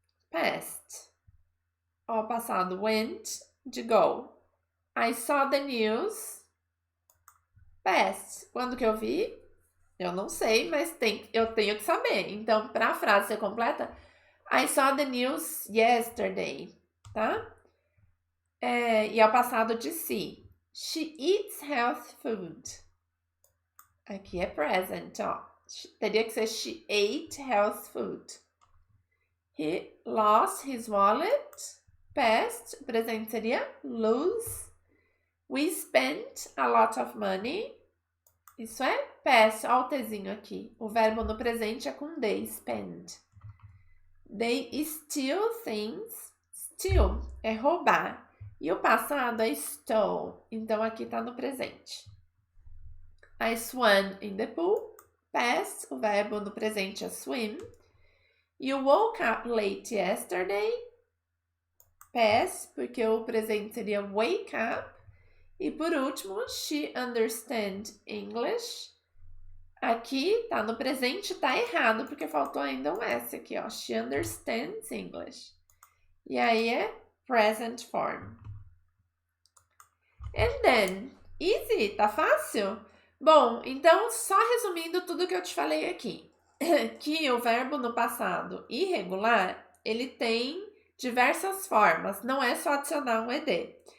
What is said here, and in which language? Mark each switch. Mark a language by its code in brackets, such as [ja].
[pt] Past. Ó, passado, went, de go. [en] I saw the news. Past. [pt] Quando que eu vi? Eu não sei, mas eu tenho que saber. Então, para a frase ser completa... [en] I saw the news yesterday, tá? [pt] E ao passado de [en] see. She eats healthy food. [pt] Aqui é present, ó. Teria que ser [en] she ate healthy food. He lost his wallet. Past, [pt] o presente seria [en] lose. We spent a lot of money. [pt] Isso é past, ó o Tzinho aqui. O verbo no presente é com they, spend. [en] They steal things. Steal [pt] é roubar. E o passado é stole. Então, aqui tá no presente. [en] I swam in the pool. Past, [pt] o verbo no presente é [en] swim. You woke up late yesterday. [pt] Past, porque o presente seria wake up. E por último, [en] she understands English. [pt] Aqui tá no presente, tá errado, porque faltou ainda um S aqui, ó. [en] She understands English. [pt] E aí é present form. [en] And then, easy, [pt] tá fácil? Bom, então, só resumindo tudo que eu te falei aqui. que o verbo no passado irregular, ele tem diversas formas, não é só adicionar um ed.